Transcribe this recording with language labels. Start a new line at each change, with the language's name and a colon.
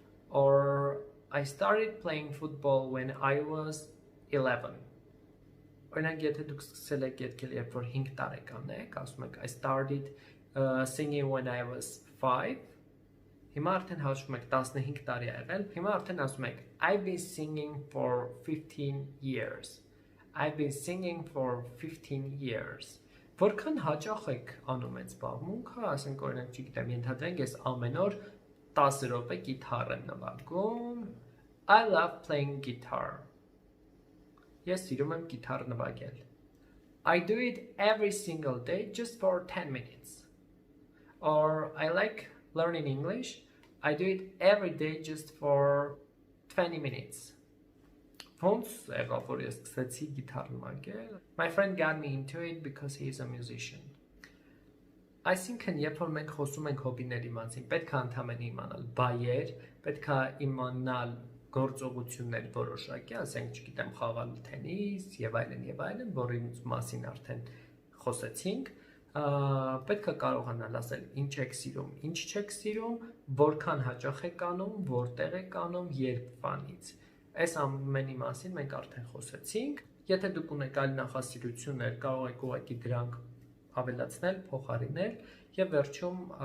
English: Or I started playing football when I was 11.
Armenian: Օրինակ, եթե դուք սկսել եք երգել, երբ որ 5 տարեկան եք, ասում եք
English: I started singing when I was 5.
Armenian: Հիմա արդեն հաշվում եք 15 տարի ա եղել, հիմա արդեն ասում եք
English: I've been singing for 15 years. I've been singing for 15 years.
Armenian: Որքան հաճախ եք անում այդ զբաղմունքը, ասենք օրինակ, չգիտեմ, ենթադրենք ես ամեն օր 10 րոպե գիտար եմ նվագում.
English: I love playing guitar.
Armenian: Ես սիրում եմ գիտար նվագել.
English: I do it every single day just for 10 minutes. Or I like learning English. I do it every day just for 20 minutes.
Armenian: Ոնց եղավ որ ես սկսեցի գիտար նվագել?
English: My friend got me into it because he is a musician.
Armenian: Այսինքն, երբ որ մենք խոսում ենք հոբիների մասին, պետք է ընդհանրապես իմանալ բայեր, պետք է իմանալ գործողություններ որոշակի, ասենք, չգիտեմ, խաղալ թենիս եւ այլն, որի մասին արդեն խոսեցինք, պետք է կարողանալ ասել ինչ եք սիրում, ինչ չեք սիրում, որքան հաճախ եք անում, որտեղ եք անում, երբվանից։ Այս ամենի մասին մենք արդեն խոսեցինք։ Եթե դուք ունեք այլ նախասիրություններ, կարող եք ուղղակի դրանք ավելացնել, փոխարինել եւ վերջում